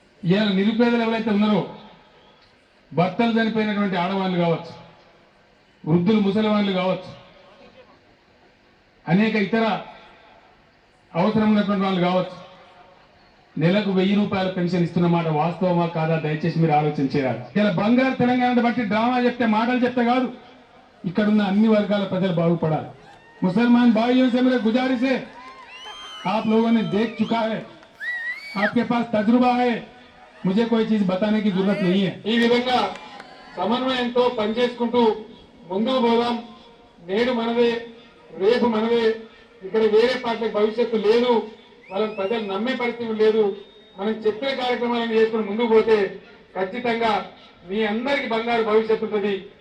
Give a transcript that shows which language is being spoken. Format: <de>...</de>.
<te>ఇవాళ నిరుపేదలు ఎవరైతే ఉన్నారో, భర్తలు చనిపోయినటువంటి ఆడవాళ్ళు కావచ్చు, వృద్ధులు ముసలి వాళ్ళు కావచ్చు, అనేక ఇతర అవసరం ఉన్నటువంటి వాళ్ళు కావచ్చు, నెలకు 1000 రూపాయల పెన్షన్ ఇస్తున్న మాట వాస్తవమా కాదా దయచేసి మీరు ఆలోచన చేయాలి. ఇలా బంగారు తెలంగాణ బట్టి డ్రామా చెప్తే, మాటలు చెప్తే కాదు, ఇక్కడున్న అన్ని వర్గాల ప్రజలు బాగుపడాలి.</te> <hi>मुसलमान भाइयों से मेरा गुजारिश है, आप लोगों ने देख चुका है, आपके पास तजुर्बा है, मुझे कोई चीज बताने की जरूरत नहीं है.</hi> <te>ఈ విధంగా సమన్వయంతో పనిచేసుకుంటూ ముందుకు పోదాం. నేడు మనదే, రేపు మనదే. ఇక్కడ వేరే పార్టీలకు భవిష్యత్తు లేదు, వాళ్ళని ప్రజలు నమ్మే పరిస్థితి లేదు. మనం చెప్పే కార్యక్రమాలను చేసుకుని ముందుకు పోతే ఖచ్చితంగా మీ అందరికి బంగారు భవిష్యత్తు ఉంటుంది.</te>